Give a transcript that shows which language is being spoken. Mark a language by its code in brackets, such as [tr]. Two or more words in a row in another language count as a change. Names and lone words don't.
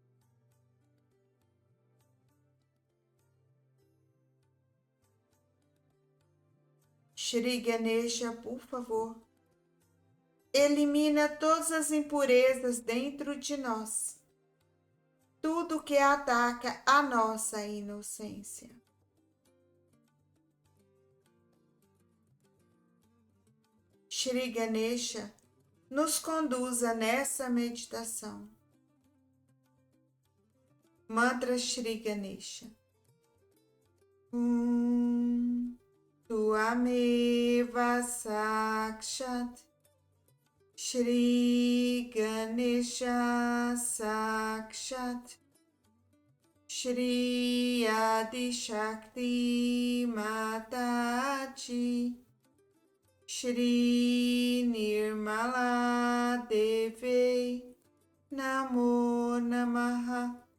[pt] Shri Ganesha, por favor, elimina todas as impurezas dentro de nós, tudo que ataca a nossa inocência. Shri Ganesha, nos conduza nessa meditação. Mantra Shri Ganesha. [sa] Tuameva Sakshat Shri Ganesha Sakshat Shri Adi Shakti Mataji Shri Nirmala Devi Namo Namaha.